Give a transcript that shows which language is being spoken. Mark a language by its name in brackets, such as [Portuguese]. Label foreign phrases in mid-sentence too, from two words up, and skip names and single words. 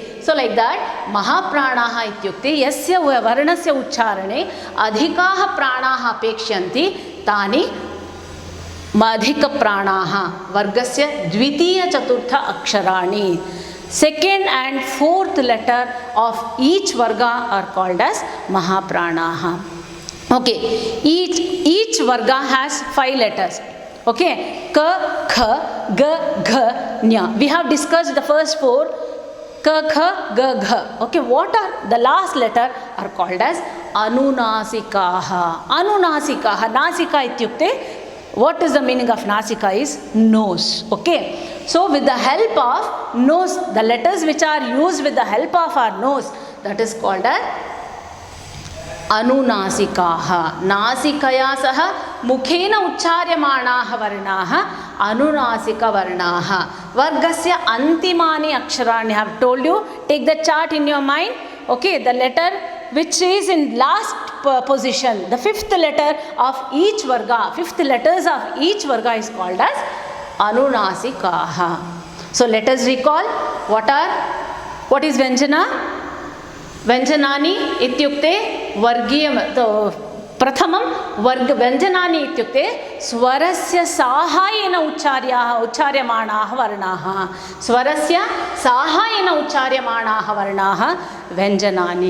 [English] So like that, [Sanskrit] महाप्राणाः इत्युक्ते यस्य वर्णस्य उच्चारणे अधिकाः प्राणाः अपेक्ष्यन्ति, तानि अधिकप्राणाः, वर्गस्य द्वितीय चतुर्थ अक्षराणि. [English] Second and fourth letter of each varga are called as mahapranaah. Okay, each varga has 5 letters. Okay, ka, kha, ga, gha, nya. We have discussed the first 4, ka, kha, ga, gha. Okay, what are the last letter are called as anunasikaah. [Sanskrit] अनुनासिकाः, नासिका इत्युक्ते, [English] what is the meaning of nasika is nose. Okay, so with the help of nose, the letters which are used with the help of our nose, that is called as अनुनासिकाः. [Sanskrit] नासिकया सह मुखेन उच्चार्यमाणाः वर्णाः अनुनासिकवर्णाः. वर्गस्य अन्तिमानि अक्षराणि, [English] I have told you, take the chart in your mind. Okay, the letter which is in last position, the 5th letter of each varga, 5th letters of each varga is called as anunasikaah. So let us recall what is Vyanjana. [Sanskrit] व्यञ्जनानि इत्युक्ते वर्गीय प्रथमं वर्ग व्यञ्जनानि इत्युक्ते स्वरस्य साहाय्येन उच्चार्यमाणाः वर्णाः, स्वरस्य साहाय्येन उच्चार्यमाणाः वर्णाः व्यञ्जनानि।